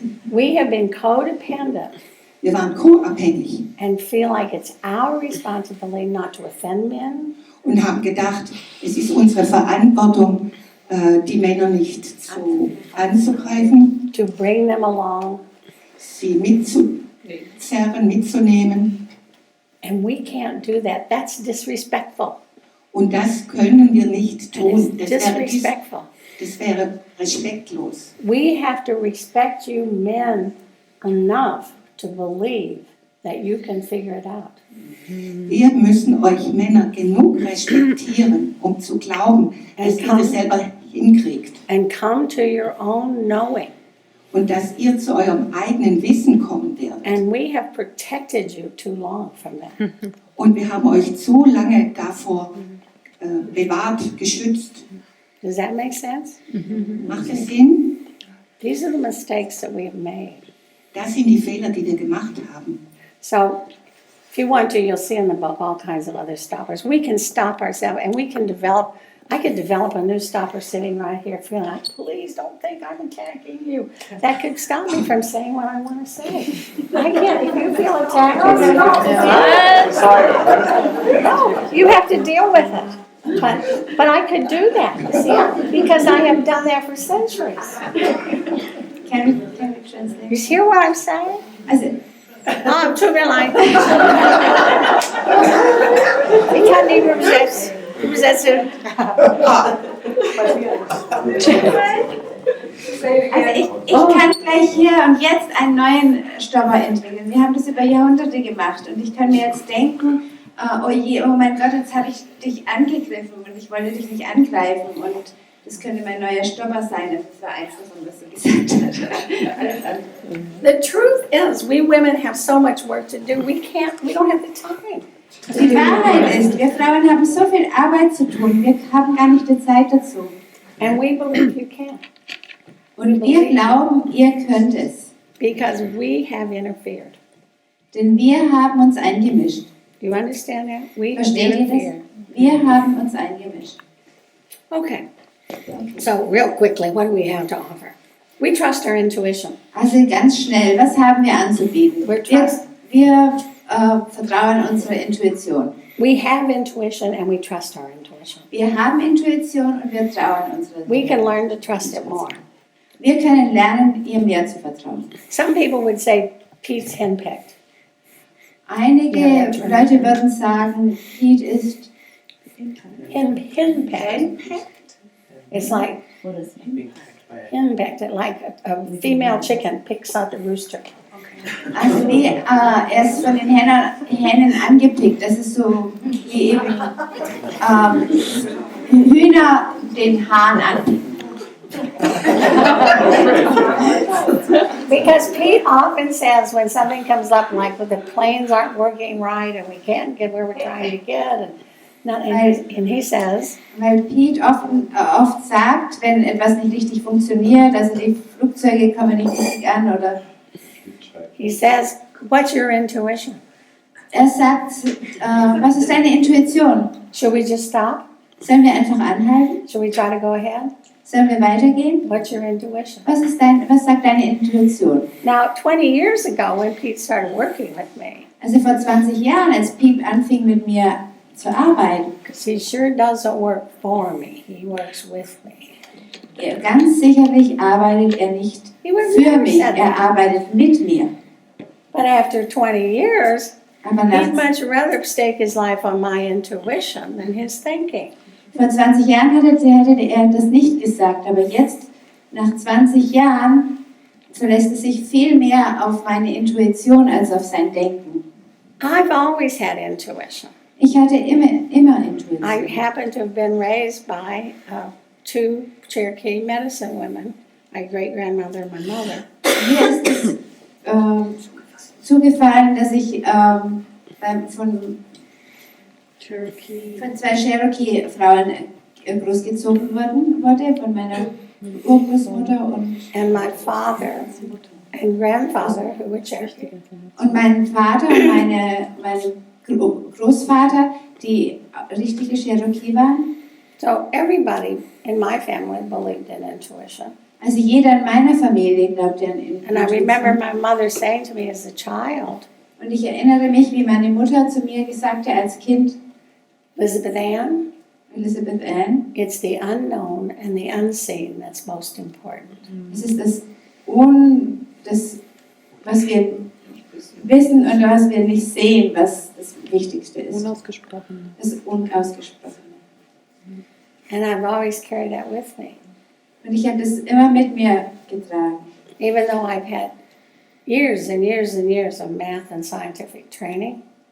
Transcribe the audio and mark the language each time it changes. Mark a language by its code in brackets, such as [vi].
[en] We have been codependent [de] Wir waren co-abhängig [en] and feel like it's our responsibility not to offend men, [de] und haben gedacht, es ist unsere Verantwortung, die Männer nicht anzugreifen, [en] to bring them along, [de] sie mitzuzerren, mitzunehmen. [en] and we can't do that. That's disrespectful. [de] Und das können wir nicht tun. [en] it's [de] Das [en] disrespectful. [de] wäre respektlos. [en] We have to respect you men enough to believe that you can figure it out. [de] Wir müssen euch Männer genug respektieren, um zu glauben, dass ihr das selber hinkriegt. [en] And come to your own knowing. [de] Und dass ihr zu eurem eigenen Wissen kommen werdet. [en] And we have protected you too long from that. [de] Und wir haben euch zu lange davor bewahrt, geschützt. [en] Does that make sense? [de] Macht es Sinn? [en] These are the mistakes that we have made. [de] Das sind die Fehler, die wir gemacht haben. [en] So, if you want to, you'll see in the book all kinds of other stoppers. We can stop ourselves and we can develop I could develop a new stopper sitting right here, feeling like, please don't think I'm attacking you. That could stop me from saying what I want to say. I can't. If you feel attacked, no, you have to deal with it. But I could do that, see, because I have done that for centuries. Can we translate? You hear what I'm saying? [de] Also, Tut mir leid. Ich kann nicht übersetzen. Also ich kann gleich hier und jetzt einen neuen Stopper entwickeln. Wir haben das über Jahrhunderte gemacht und ich kann mir jetzt denken, oh je, oh mein Gott, jetzt habe ich dich angegriffen und ich wollte dich nicht angreifen und das könnte mein neuer Stopper sein. Das war eins davon, was sie gesagt hat. Alles andere. [en] The truth is, we women have so much work to do. We don't have the time. [de] Die Wahrheit ist, wir Frauen haben so viel Arbeit zu tun, wir haben gar nicht die Zeit dazu. [en] And we believe you can. [de] Und wir glauben, ihr könnt es. [en] Because we have interfered. [de] Denn wir haben uns eingemischt. [en] Do you understand that? We have [de] Versteht ihr [en] interfered. [de] das? Wir haben uns eingemischt. [en] Okay. So real quickly, what do we have to offer? We trust our intuition. [de] Also ganz schnell, was haben wir anzubieten? Wir vertrauen unserer Intuition. [en] We have intuition and we trust our intuition. [de] Wir haben Intuition und wir trauen unserer Intuition. [en] We can learn to trust it more. [de] Wir können lernen, ihr mehr zu vertrauen. [en] Some people would say Pete's henpecked. [de] Einige Leute würden sagen, Pete ist [en] henpecked. It's like henpecked, like a female chicken picks out the rooster. [de] Also wie er ist von den Hennen angepickt. Das ist so wie eben Hühner den Hahn anpicken. [en] Because Pete often says when something comes up, like when the planes aren't working right and we can't get where we're trying to get, and he says, [de] weil Pete oft sagt, wenn etwas nicht richtig funktioniert, also die Flugzeuge kommen nicht richtig an oder. [en] He says, "What's your intuition?" [de] Sagt, was ist deine Intuition? [en] Should we just stop? [de] Sollen wir einfach anhalten? [en] Should we try to go ahead? [de] Sollen wir weitergehen? [en] What's your intuition? [de] Was sagt deine Intuition? [en] Now, 20 years ago, when Pete started working with me, [de] Also vor 20 Jahren, als Pete anfing mit mir zu arbeiten, [en] because he sure doesn't work for me, he works with me. [de] Ganz sicherlich arbeitet er nicht für mich, er arbeitet mit mir. [en] But after 20 years, [de] Aber [en] he'd much rather stake his life on my intuition than his thinking. [de] Vor 20 Jahren hätte er das nicht gesagt, aber jetzt, nach 20 Jahren, verlässt er sich viel mehr auf meine Intuition als auf sein Denken. [en] I've always had intuition. [de] Ich hatte immer Intuition. [en] I happen to have been raised by two Cherokee medicine women, my great-grandmother and my mother. [de] Mir ist es zugefallen, dass ich von zwei Cherokee-Frauen großgezogen wurde, von meiner Urgroßmutter [en] and my father and grandfather, who were Cherokee. [de] Und mein Vater und mein Großvater, die richtige Cherokee waren. [en] So everybody in my family believed in intuition. [de] Also jeder in meiner Familie glaubte an Intuition. [en] And I remember my mother saying to me as a child, [de] Und ich erinnere mich, wie meine Mutter zu mir gesagt hat als Kind, [en] Elizabeth Ann, It's the unknown and the unseen that's most important. [de] Es ist das, was wir wissen und was wir nicht sehen, was das Wichtigste ist. Unausgesprochen. Das Unausgesprochene. [en] And I've always carried that with me. [de] Und ich habe das immer mit mir getragen. [en] Even though I've had years and years and years of math and scientific training.